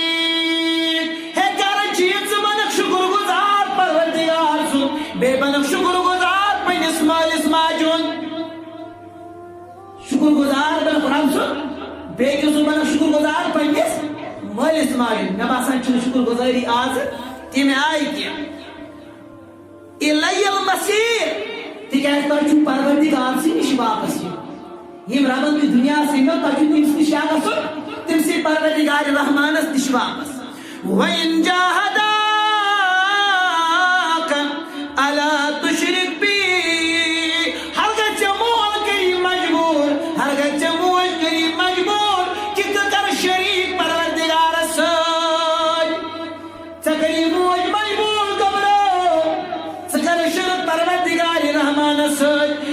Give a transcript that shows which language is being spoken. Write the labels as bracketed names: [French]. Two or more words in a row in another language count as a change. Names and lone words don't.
[Kashmiri] بے بنک شکر گزار پنس مالس ماجن, شکر گزار بنک رب سن بیٚیہِ سن بنک شکر گزار پنس مالس ماجن. مےٚ باسان چھنہٕ شکر گزٲری آز تمہِ آیہِ کینٛہہ. [Arabic] اِلَیَّ الْمَصِیٖر [Kashmiri] تِکیٛازِ تۄہہِ چھُو پروردِگار سٕے نِش واپس یُن. یِم ربن تُہۍ دُنیاہس أنۍمو تۄہہِ چھُو تٔمِس نِش کیٛاہ گژھُن تٔمسٕے پروردِگارِ رحمانس نِش واپس. [Arabic] وَإِن جَاهَدَاكَ أَلَا تُشْرِكْ بِي [Kashmiri] ہرگز ژےٚ مول کٔری مجبوٗر, ہرگز ژےٚ موج کٔری مجبوٗر کہِ ژٕ کر شریٖک پروردِگارس سۭتۍ. ژےٚ کٔری موج مجبوٗر گبرو ژٕ کر شرک پروردِگارِ رحمانس سۭتۍ.